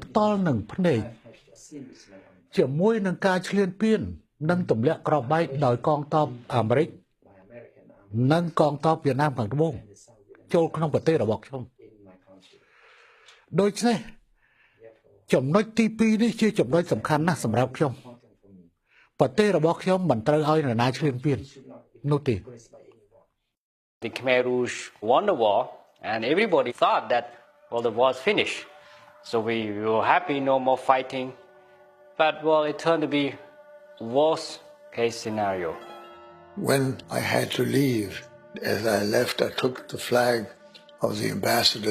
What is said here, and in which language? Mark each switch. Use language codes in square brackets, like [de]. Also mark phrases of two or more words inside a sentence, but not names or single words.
[km] ផ្ទាល់នឹងភ្នែកជាមួយនឹងការឈ្លានពាននិងទម្លាក់គ្រាប់បែកដោយកងទ័ពអាមេរិកនិងកងទ័ពវៀតណាមខាងត្បូងចូលក្នុងប្រទេសរបស់ខ្ញុំដូច្នេះចំណុចទី2នេះជាចំណុចសំខាន់ណាស់សម្រាប់ខ្ញុំប្រទេសរបស់ខ្ញុំមិនត្រូវឲ្យនរណាឈ្លានពាននោះទេ [en] The Khmer Rouge won the war and everybody thought that well the war is finished so we were happy no more fighting but well it turned to be worst case scenario. When I had to leave, as I left, I took the flag of the ambassador.